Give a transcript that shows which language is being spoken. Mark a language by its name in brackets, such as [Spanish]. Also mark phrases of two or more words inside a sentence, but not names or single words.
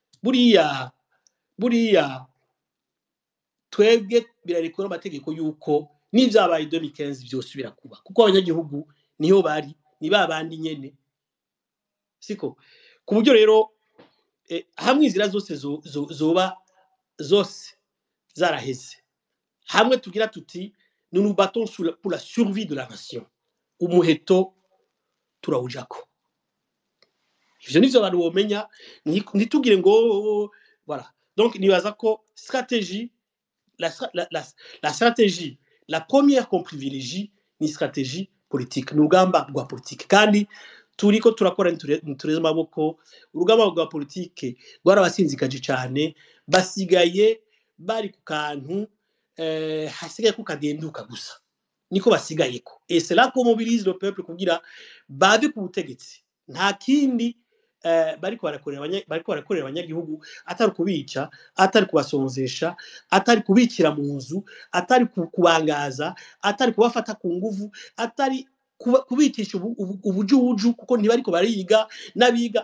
[Rundi] Buriya twebwe birarekura amategeko yuko n'ivyabaye 2015 vyosubira kuba, kuko abanyagihugu niho bari, ni babandi nyene, siko ku buryo rero hamwe inzira zose zoba zose zaraheze, hamwe tugira tuti [French] nous nous battons pour la survie de la nation, [Rundi] umuheto turawujako. Ivyo nivyo abantu bomenya, ntitugire ngo voilà. [French] Donc [Rundi] nibaza ko [French] stratégie la stratégie, la première qu'on privilégie ni stratégie politique, [Rundi] n'urugamba rwa politique, kandi turiko turakora ntureze amaboko. Urugamba rwa politique rwarabasinzikaje cyane, basigaye bari ku kantu hasigaye ko kadenduka gusa, niko basigayeko. [French] Et c'est là qu'on mobilise le peuple [Rundi] kugira bave ku butegetsi. Nta kindi bariko barakorera abanyagihugu, atari kubica, atari kubasonzesha, atari kubikira mu nzu, atari kubangaza, atari kubafata ku nguvu, atari kubitisha ubujuju, kuko ntibariko bariga n'abiga.